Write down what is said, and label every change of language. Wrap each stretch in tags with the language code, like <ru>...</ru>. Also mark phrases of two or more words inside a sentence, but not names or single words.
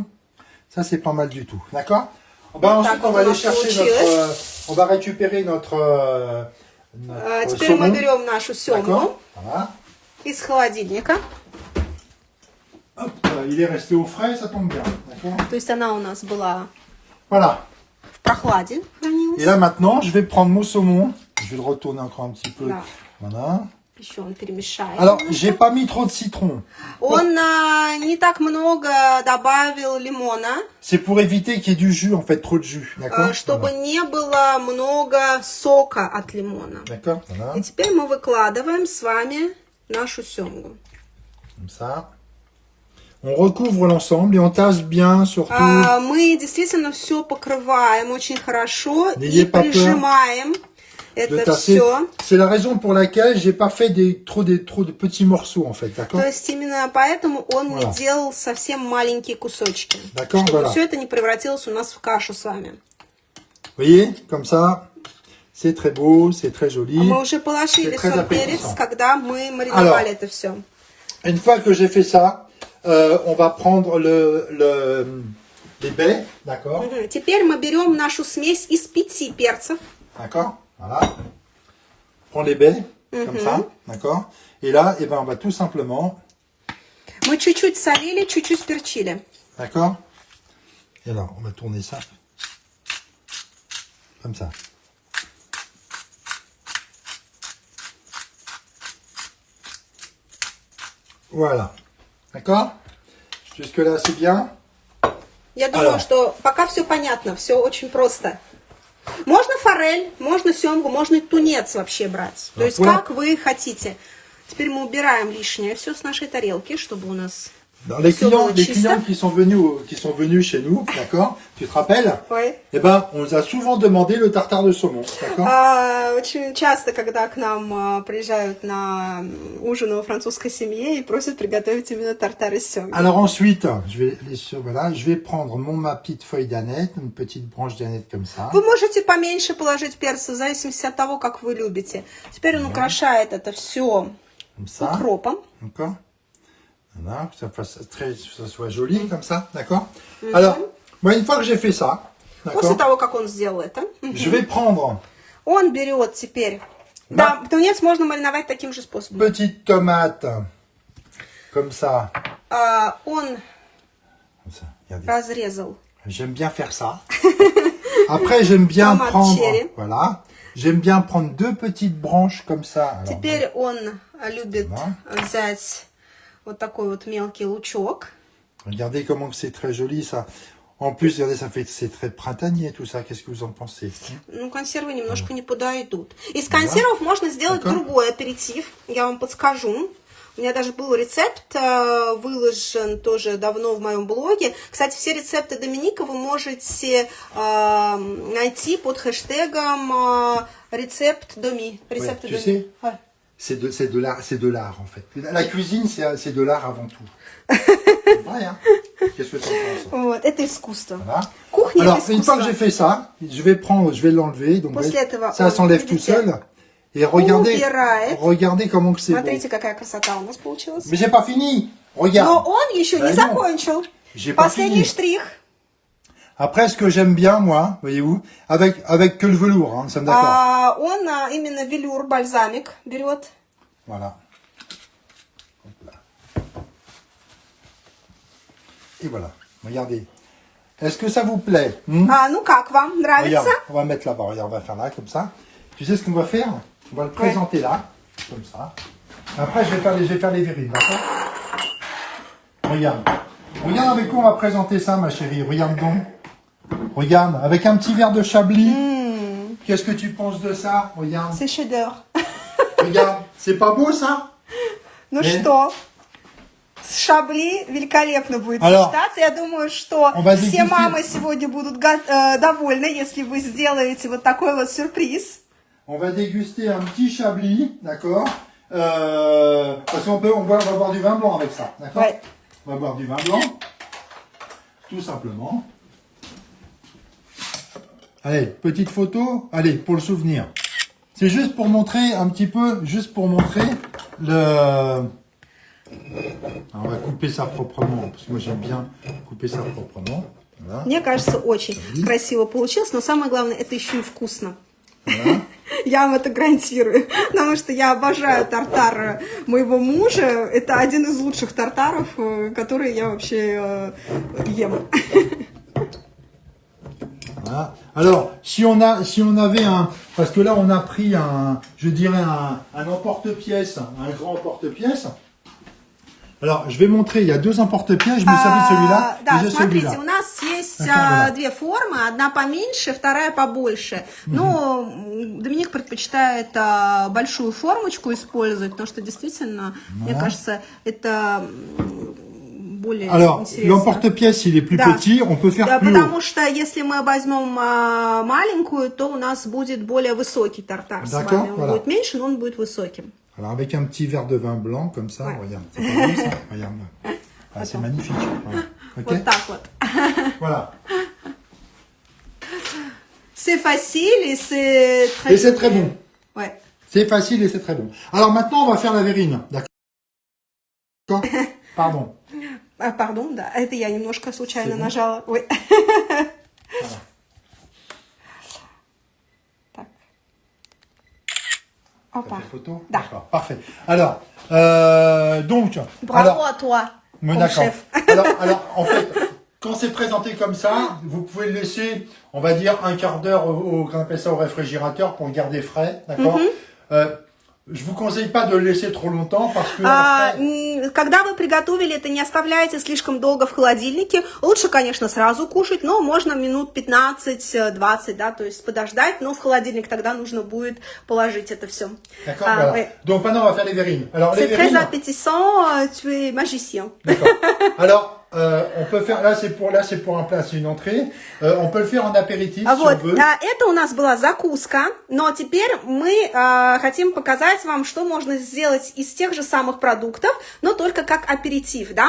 <fr>Ça, c'est pas mal du tout. D'accord. Ben, ensuite, on va aller chercher notre... on va récupérer notre</fr> <ru>Теперь мы</ru> <fr>saumon.</fr> <ru>берем нашу сёмгу</ru> <fr>D'accord. Voilà.</fr> <ru>из холодильника.</ru> <fr>Hop, il est resté au frais, ça tombe bien. D'accord.</fr> <ru>То есть она у нас была</ru> <fr>Voilà.</fr> <ru>в прохладе хранилась.</ru> <fr>Et là, maintenant, je vais prendre mon saumon. Je vais le retourner encore un petit peu.</fr> <ru>Да.</ru> <fr>Voilà.</fr> <ru>Еще он перемешает.</ru> <fr>Alors, j'ai pas mis trop de citron.</fr> <ru>Он не так много добавил лимона,</ru> <fr>C'est pour éviter qu'il y ait du jus, en fait, trop de jus. D'accord.</fr> <ru>чтобы не было много сока от лимона.</ru> <fr>D'accord. Voilà.</fr> <ru>И теперь мы выкладываем с вами нашу сёмгу.</ru> <fr>Comme ça. On recouvre l'ensemble et on tasse bien, surtout.</fr> <ru>Мы действительно все покрываем очень хорошо</ru> <fr>N'ayez</fr> <ru>и</ru> <fr>pas peur</fr> <ru>прижимаем</ru> <fr>de</fr> <ru>это</ru> <fr>tasser.</fr> <ru>все.</ru> <fr>C'est la raison pour laquelle j'ai pas fait trop de petits morceaux, en fait. D'accord.</fr> <ru>То есть именно поэтому он</ru> <fr>Voilà.</fr> <ru>не делал совсем маленькие кусочки.</ru> <fr>D'accord,</fr> <ru>Чтобы</ru> <fr>voilà.</fr> <ru>все это не превратилось у нас в кашу с вами.</ru> <fr>Vous voyez, comme ça, c'est très beau, c'est très joli.</fr> <ru>Мы уже положили</ru> <fr>C'est très</fr> <ru>соль, перец,</ru> <fr>appétissant.</fr> <ru>когда мы мариновали это все.</ru> <fr>Une fois que j'ai fait ça, on va prendre les baies, d'accord.</fr> <ru>Теперь мы берем нашу смесь из 5 перцев.</ru> <fr>D'accord. Voilà. Prends les baies, comme ça, d'accord. Et là, eh ben, on va tout simplement,</fr> <ru>Мы чуть-чуть солили, чуть-чуть перчили.</ru> <fr>d'accord. Et alors, on va tourner ça comme ça. Voilà. D'accord. Jusque-là, c'est bien.</fr> <ru>Я думаю,</ru> <fr>Alors.</fr> <ru>что пока все понятно, все очень просто. Можно форель, можно семгу, можно и тунец вообще брать. То есть</ru> <fr>voilà.</fr> <ru>как вы хотите. Теперь мы убираем лишнее все с нашей тарелки, чтобы у нас...</ru> <fr>Alors, les Sur clients, le les</fr> <ru>chista.</ru> <fr>clients qui sont venus chez nous, d'accord. Tu te rappelles?</fr> <ru>Ой.</ru> <fr>Eh ben, on nous a souvent demandé le tartare de saumon, d'accord.</fr> <ru>Очень часто, когда к нам приезжают на ужин у французской семьи и просят приготовить именно тартар из семги.</ru> <fr>Alors ensuite, je vais prendre ma petite feuille d'aneth, une petite branche d'aneth comme ça.</fr> <ru>Вы можете поменьше положить перца, в зависимости от того, как вы любите. Теперь он украшает это все</ru> <fr>Comme ça.</fr> <ru>укропом.</ru> <fr>D'accord. Voilà, que ça soit joli comme ça, d'accord? Alors, moi, une fois que j'ai fait ça,</fr> <ru>После</ru> <fr>d'accord,</fr> <ru>того, как он сделал это,</ru> <fr>je vais prendre</fr> <ru>он берет теперь... Да, тунец можно мариновать таким же способом.</ru> <fr>petite tomate, comme ça.</fr> <ru>Он</ru> <fr>Comme ça, regardez.</fr> <ru>разрезал.</ru> <fr>J'aime bien faire ça. Après, j'aime bien Tomate prendre, cherry. voilà, j'aime bien prendre 2 petites branches comme ça. Alors,</fr> <ru>Теперь он любит Да. взять вот такой вот мелкий лучок.</ru> <fr>regardez comment c'est très joli ça. En plus, regardez, c'est très printanier tout ça. Qu'est-ce que vous en pensez?</fr> <ru>Ну, консервы немножко не подойдут. Из консервов можно сделать другой аперитив. Я вам подскажу. У меня даже был рецепт, выложен тоже давно в моем блоге. Кстати, все рецепты Доминика вы можете найти под хэштегом рецепт Доми. Рецепты</ru> <fr>tu</fr> <ru>Доми.</ru> <fr>sais, c'est de l'art en fait. La cuisine, c'est de l'art avant tout. C'est vrai, hein? Qu'est-ce que tu en penses?</fr> <ru>Вот, это искусство.</ru> <fr>Voilà.</fr> <ru>Кухня</ru> <fr>Alors,</fr> <ru>это</ru> <fr>une fois que</fr> <ru>искусство.</ru> <fr>j'ai fait ça, je vais l'enlever. Donc,</fr> <ru>После этого</ru> <fr>ça</fr> <ru>он,</ru> <fr>s'enlève tout</fr> <ru>видите,</ru> <fr>seul. Et regardez,</fr> <ru>убирает.</ru> <fr>regardez comment que c'est beau.</fr> <ru>Смотрите, какая красота у нас получилась.</ru> <fr>Mais j'ai pas fini. Regarde.</fr> <ru>Но он еще Да не</ru> <fr>non.</fr> <ru>закончил.</ru> <fr>J'ai pas</fr> <ru>Последний</ru> <fr>fini.</fr> <ru>штрих.</ru> <fr>Après, ce que j'aime bien, moi, voyez-vous, avec que le velours, hein, nous sommes d'accord.</fr> <ru>Он именно велюр, бальзамик берет.</ru> <fr>Voilà. Hop là. Et voilà. Regardez. Est-ce que ça vous plaît?</fr> <ru>Ну как вам? Нравится?</ru> <fr>Regarde, on va mettre là-bas. Regarde, on va faire là, comme ça. Tu sais ce qu'on va faire? On va le présenter là, comme ça. Après, je vais faire les verrines, d'accord? Regarde. Regarde avec quoi on va présenter ça, ma chérie. Regarde donc. Regarde, avec un petit verre de Chablis. Qu'est-ce que tu penses de ça? Regarde. C'est chef-d'œuvre. Regarde. C'est pas beau, ça?</fr> <ru>Ну</ru> <fr>Eh?</fr> <ru>что? С Шабли великолепно будет</ru> <fr>Alors,</fr> <ru>сочетаться. Я думаю, что</ru> <fr>on va</fr> <ru>все</ru> <fr>déguster.</fr> <ru>мамы сегодня будут довольны, если вы сделаете вот такой вот сюрприз.</ru> <fr>On va déguster un petit Chablis, d'accord? Parce on va boire du vin blanc avec ça, d'accord? Ouais. On va boire du vin blanc, tout simplement. Allez, petite photo, allez, pour le souvenir. C'est juste pour montrer un petit peu, juste pour montrer le... Alors, on va couper ça proprement, parce que moi j'aime bien couper ça proprement. Voilà.</fr> <ru>Мне кажется, очень красиво получилось, но самое главное, это еще и вкусно.</ru> <fr>Voilà.</fr> <ru>Я вам это гарантирую, потому что я обожаю тартар моего мужа. Это один из лучших тартаров, которые я вообще ем.</ru> <fr>Voilà. Alors, si on avait un, parce que là on a pris je dirais un emporte-pièce, un grand emporte-pièce. Alors, je vais montrer, il y a 2 emporte-pièces, je me servis de celui-là,</fr> <ru>Да,</ru> <fr>et j'ai</fr> <ru>смотрите,</ru> <fr>celui-là.</fr> <ru>у нас есть</ru> <fr>Voilà.</fr> <ru>две формы, одна поменьше, вторая побольше. Но Доминик предпочитает большую формочку использовать, потому что действительно, мне кажется, это более</ru> <fr>Alors,</fr> <ru>интересно.</ru> <fr>l'emporte-pièce, il est plus</fr> <ru>Да.</ru> <fr>petit, on peut faire</fr> <ru>Да,</ru> <fr>plus</fr> <ru>потому</ru> <fr>haut.</fr> <ru>что если мы возьмем маленькую, то у нас будет более высокий тартар с</ru> <fr>D'accord,</fr> <ru>вами. Он</ru> <fr>voilà.</fr> <ru>будет меньше, но он будет высоким.</ru> <fr>Alors, avec un petit verre de vin blanc, comme ça, Ouais. regarde. C'est pas beau, ça? Regarde. Ah, c'est magnifique. Voilà. Ok?</fr> <ru>Вот так вот.</ru> <fr>Voilà. C'est facile et c'est très... Et c'est très bon. Ouais. C'est facile et c'est très bon. Alors maintenant, on va faire la verrine. D'accord? Pardon.</fr> <ru>Пардон, да, это я немножко случайно</ru> <fr>C'est bon.</fr> <ru>нажала. Ой. Так. Опа.</ru> <fr>T'as fait photo?</fr> <ru>Да.</ru> <fr>D'accord, parfait. Alors, donc... Браво à toi, Mais comme d'accord. chef. Alors, en fait, quand c'est présenté comme ça, vous pouvez le laisser, on va dire, un quart d'heure qu'on appelle ça au réfrigérateur pour le garder frais, d'accord? Je vous conseille pas de le laisser trop longtemps parce que après,</fr> <ru>Когда вы приготовили это, не оставляйте слишком долго в холодильнике. Лучше, конечно, сразу кушать, но можно минут 15-20, да, то есть подождать, но в холодильник тогда нужно будет положить это все.</ru> <fr>d'accord, voilà. Ouais. Donc maintenant, on va faire les verrines. Alors, les C'est très verrines, appétissant, tu es magicien. d'accord. Alors, on peut faire, là c'est pour un plat, c'est une entrée. On peut le faire en apéritif si on</fr> <ru>Вот,</ru> <fr>veut.</fr> <ru>это у нас была закуска, но теперь мы хотим показать вам, что можно сделать из тех же самых продуктов, но только как аперитив, да.</ru>